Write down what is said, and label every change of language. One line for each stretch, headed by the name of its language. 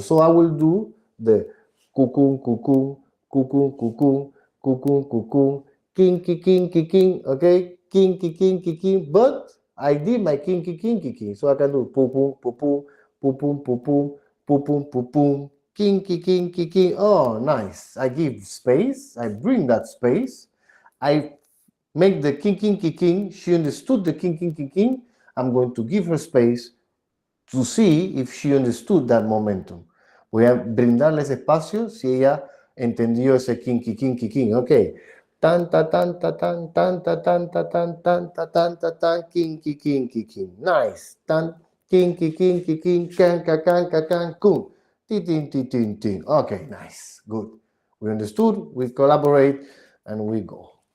English: So I will do the cuckoo, cuckoo, cuckoo, cuckoo, cuckoo, cuckoo, king, king, king, king, king, okay, king, king, king, king, king, but I did my king, king, king, king, king, so I can do poo, poo, poo, poo, poo, poo, poo, poo, poo, poo, poo, poo, king, king, king, king, king. Oh, nice. I give space. I bring that space. I make the king, king, king, king. She understood the king, king, king, king. I'm going to give her space to see if she understood that momentum.
Spanish: Voy a brindarle ese espacio si ella entendió ese king, king, king, king, king.
English: Ok. Tan, ta, tan, ta, tan, tan, ta, tan, ta, tan, tan, ta, tan, ta, tan, king, king, king, king, king. Nice. Tan, king, king, king, king, king, can, ka, can, kun. Tin, tin, tin, tin. Okay, nice. Good. We understood, we collaborate, and we go.